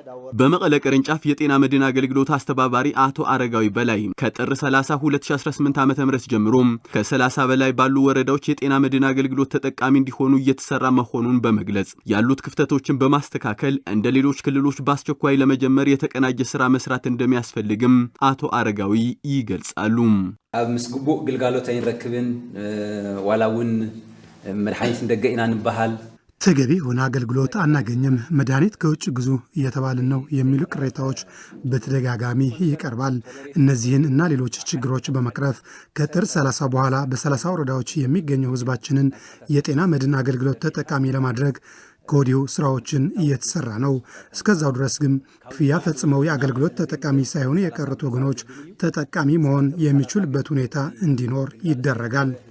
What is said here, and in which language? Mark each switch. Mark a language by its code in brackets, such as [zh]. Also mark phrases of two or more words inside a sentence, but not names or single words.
[am] በመቀለ ቅርንጫፍ የጤና መድን አገልግሎት አስተባባሪ አቶ አረጋዊ በላይ ከጥር 30 2018 ዓ.ም ጀምሮ ከ30 በላይ ባሉ ወረዳዎች የጤና መድን አገልግሎት ተጠቃሚ እንዲሆኑ እየተሰራ መሆኑን በመግለጽ ያሉት ክፍተቶችን በማስተካከል እንደ ሌሎች ክልሎች በአስቸኳይ ለመጀመር የተቀናጀ ስራ መስራት እንደሚያስፈልግም አቶ አረጋዊ ይገልጻሉ። [ti] ኣብ ምስግቡእ ግልጋሎት አይንረክብን ዋላውን መድኃኒት እንደገኢና ንባሃል [am] ተገቢ ሆነ አገልግሎት አናገኝም፣ መድኃኒት ከውጭ ግዙ እየተባልን ነው የሚሉ ቅሬታዎች በተደጋጋሚ ይቀርባል። እነዚህን እና ሌሎች ችግሮች በመቅረፍ ከጥር 30 በኋላ በ30 ወረዳዎች የሚገኘው ህዝባችንን የጤና መድን አገልግሎት ተጠቃሚ ለማድረግ ከወዲሁ ስራዎችን እየተሰራ ነው። እስከዛው ድረስ ግን ክፍያ ፈጽመው የአገልግሎት ተጠቃሚ ሳይሆኑ የቀሩት ወገኖች ተጠቃሚ መሆን የሚችሉበት ሁኔታ እንዲኖር ይደረጋል።